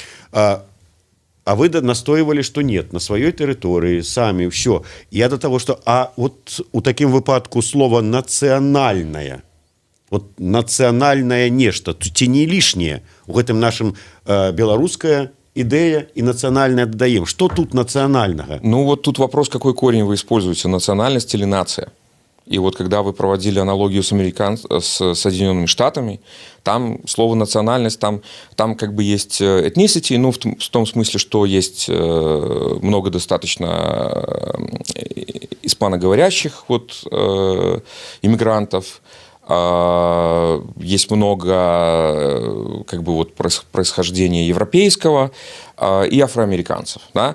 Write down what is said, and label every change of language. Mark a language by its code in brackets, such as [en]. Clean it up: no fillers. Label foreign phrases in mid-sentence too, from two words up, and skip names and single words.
[be] А вы настойвалі, што нет, на сваёй тэрыторыі самі ўсё. Я да таго, што вот у такім выпадку слова нацыянальнае, вот нацыянальнае нешта, ці не лішняе у гэтым нашым беларуская ідэя и нацыянальная дадаем. [ru] Что тут национального? Ну вот тут вопрос, какой корень вы используете, национальность или нация. И вот когда вы проводили аналогию с Соединенными Штатами, там слово национальность, там как бы есть ethnicity, ну в том смысле, что есть много достаточно испаноговорящих вот, иммигрантов, есть много как бы вот происхождения европейского и афроамериканцев, да?